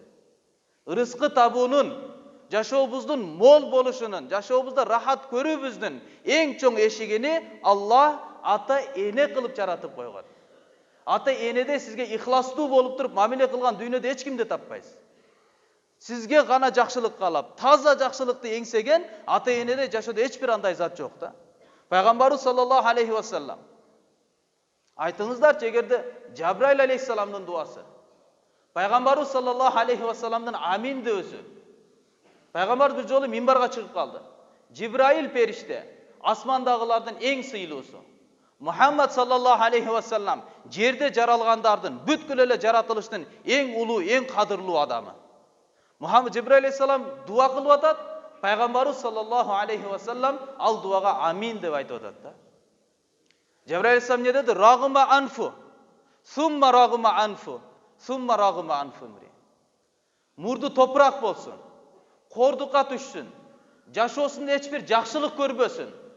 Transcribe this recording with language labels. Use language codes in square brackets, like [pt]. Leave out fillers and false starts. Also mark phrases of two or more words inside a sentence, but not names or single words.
[ky] Рызкы табуунун, жашообуздун мол болушунун, жашообузда рахат көрүүбүздүн эң чоң эшигини Аллах ата-эне кылып жаратып койгон. Ата-энеде сизге ихластуу болуп туруп мамиле кылган дүйнөдө эч кимди таппайсыз. Сизге гана жакшылык каалап, таза жакшылыкты эңсеген ата-энеде жашоодо эч бир андай зат жок да. Пайгамбарыбыз [ar] صلى الله عليه وسلم [ky] айтыңыздарчы, эгерде Жабраил алейхиссаламдын дуасы, Пайгамбарыбыз [ar] صلى الله عليه وسلم [ky] амин дөөсү. Пайгамбарыбыз бир жолу минбарга чыгып калды. Жибраил периште, асмандагылардын эң сыйлуусу. Мухаммад [ar] صلى الله عليه وسلم [ky] жерде жаралгандардын, бүткүл эле жаратылыштын эң улуу, эң кадырлуу адамы. Мухаммад Жибраил алейхиссалам дуа кылып атат, Пайгамбарыбыз [ar] صلى الله عليه وسلم [ky] ал дуага амин деп айтып атат да. Жибраил алейхиссалам не деди? [ar] رغم أنفه، ثم رغم أنفه، ثم رغم أنفه. [ky] Мурду топурак болсун, кордукка түшсүн, жашоосунда эч бир жакшылык көрбөсүн.